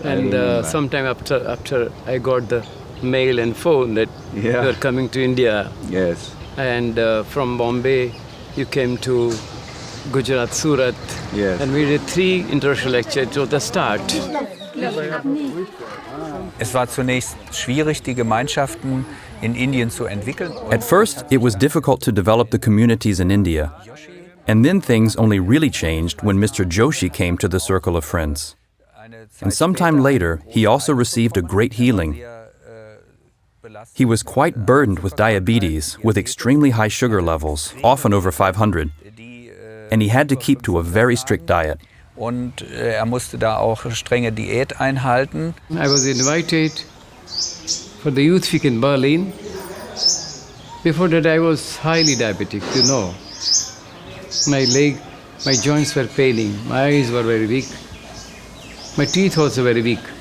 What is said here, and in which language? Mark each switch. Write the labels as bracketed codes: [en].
[en] and sometime after I got the mail and phone that you were coming to India. Yes. And from Bombay, you came to Gujarat, Surat. Yes. And we did 3 international lectures to the start. [de] Es war zunächst schwierig, die Gemeinschaften in Indien zu entwickeln. [en] At first, it was difficult to develop the communities in India. And then things only really changed when Mr. Joshi came to the Circle of Friends. And sometime later, he also received a great healing. He was quite burdened with diabetes, with extremely high sugar levels, often over 500. And he had to keep to a very strict diet. [de] Und musste da auch strenge Diät einhalten. [en] I was invited for the Youth Week in Berlin. Before that, I was highly diabetic, you know. My joints were paining, my eyes were very weak, my teeth also very weak.